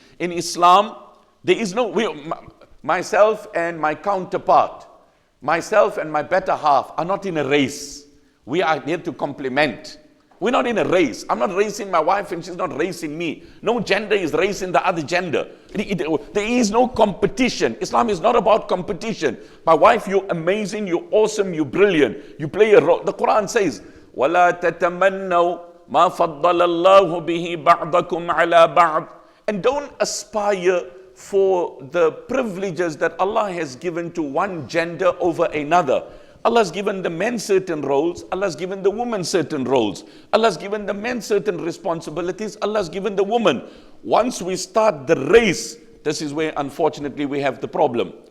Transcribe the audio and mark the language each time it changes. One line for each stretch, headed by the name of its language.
English: In Islam, there is no, myself and my counterpart, myself and my better half are not in a race. We are here to complement. We're not in a race. I'm not racing my wife and she's not racing me. No gender is racing the other gender. There is no competition. Islam is not about competition. My wife, you're amazing, you're awesome, you're brilliant. You play a role. The Quran says,
Arabic: وَلَا تَتَمَنَّوْا مَا فَضَّلَ اللَّهُ بِهِ بَعْضَكُمْ عَلَى بَعْضٍ.
English: And don't aspire for the privileges that Allah has given to one gender over another. Allah has given the men certain roles, Allah has given the women certain roles. Allah has given the men certain responsibilities, Allah has given the woman. Once we start the race, this is where unfortunately we have the problem.